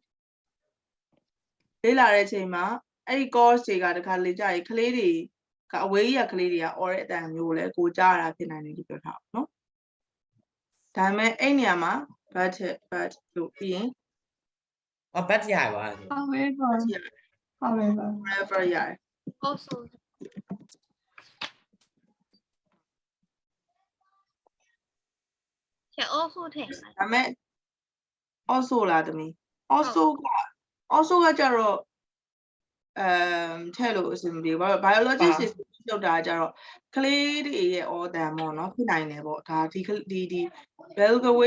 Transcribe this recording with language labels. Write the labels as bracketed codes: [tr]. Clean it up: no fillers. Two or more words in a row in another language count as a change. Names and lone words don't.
[my] လေ့လာတဲ့အချိန်မှာအဲ့ဒီ course တွေကတခါလေ့ကြရင်ကလေးတွေကအဝေးကြီးကကလေးတွေက အော်တဲ့အတန်မျိုးကိုလည်းကိုကြားရတာဖြစ်နိုင်တယ်လို့ပြောထားပါနော်ဒါပေမဲ့အဲ့နေရာမှာ but လို့ပြီးရင် ဘတ်ရပါ [en] However, however, [my] forever ရတယ် Also. ကျ also ထည့်လိုက် ဒါပေမဲ့ also လားသမီး also ကကြတော့ထဲ့လို့အဆင်မပြေဘူးဘာလို့ biologist တွေလောက်တာကြတော့ကလေးတွေရဲ့ organ ပေါ့နော်ဖြစ်နိုင်တယ်ပေါ့ဒါဒီ [en] beluga whale